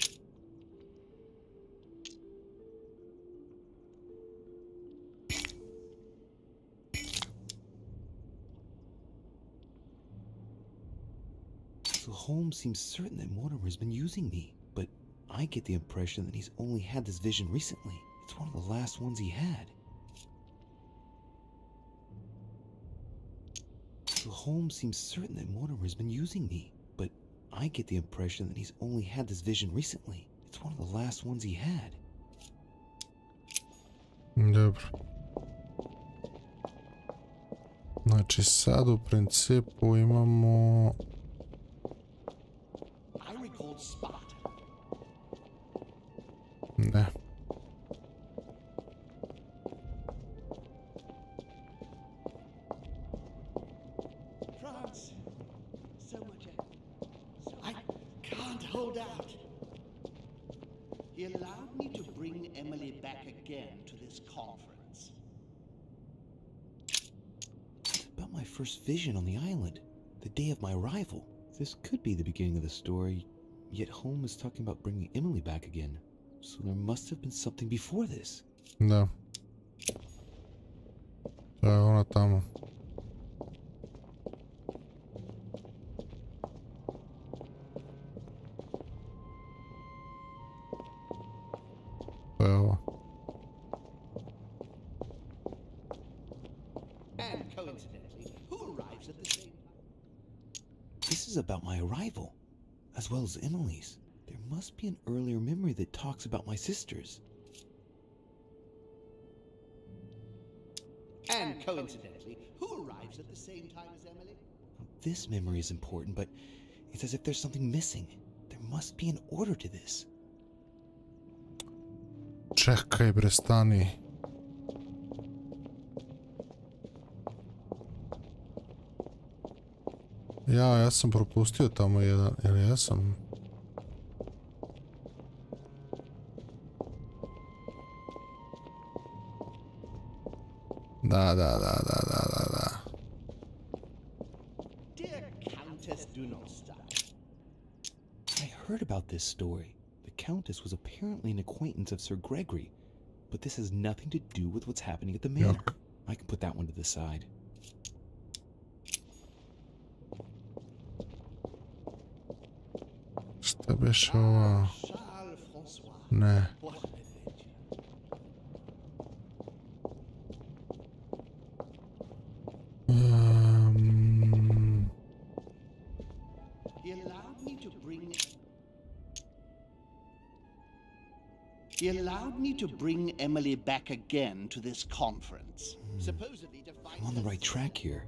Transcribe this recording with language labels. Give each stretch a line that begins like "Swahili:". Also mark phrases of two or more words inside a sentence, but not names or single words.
English: So Holmes seems certain that Mortimer has been using me, but I get the impression that he's only had this vision recently. It's one of the last ones he had. So Holmes seems certain that Mortimer has been using me, but I get the impression that he's only had this vision recently. It's one of the last ones he had.
Serbian: Dobro. Znači sad u principu imamo... Ne.
English: I can't hold out. He allowed me to bring Emily back again to this conference. It's about my first vision on the island, the day of my arrival. This could be the beginning of the story, yet Holmes is talking about bringing Emily back again. So there must have been something before this.
Serbian: Da. To je ona tamo. To je ova.
English: And coincidentally, who arrives at the same time? This is about my arrival, as well as Emily's. There must be an earlier memory that talks about my sisters. And coincidentally, who arrives at the same time as Emily? This memory is important, but It's as if there's something missing. There must be an order to this.
Serbian: Čekaj, bre, stani. Ja sam propustio tamo jedan, ili ja sam? Da.
English: Dear Countess, do not stop. I heard about this story. The Countess was apparently an acquaintance of Sir Gregory, but this has nothing to do with what's happening at the manor. Yep. I can put that one to the side.
Serbian: Šta biše ova? Ne.
English: He allowed me to bring Emily back again to this conference. Supposedly to find I'm on the right track here.